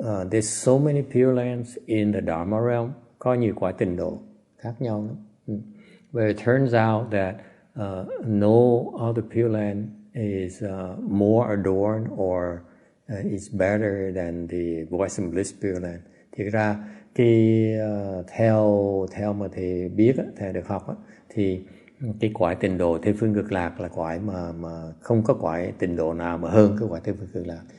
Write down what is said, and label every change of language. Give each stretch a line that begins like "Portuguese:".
English: There's so many Pure Lands in the Dharma realm.
Vietnamese: Có nhiều cõi tịnh độ khác nhau lắm.
English: But it turns out that no other Pure Land is more adorned or is better than the Western Bliss Pure Land.
Vietnamese: Thì ra theo mà thầy biết á, thầy được học á, thì cái cõi tịnh độ Tây phương cực lạc là cõi mà không có cõi tịnh độ nào mà hơn cái cõi Tây phương cực lạc.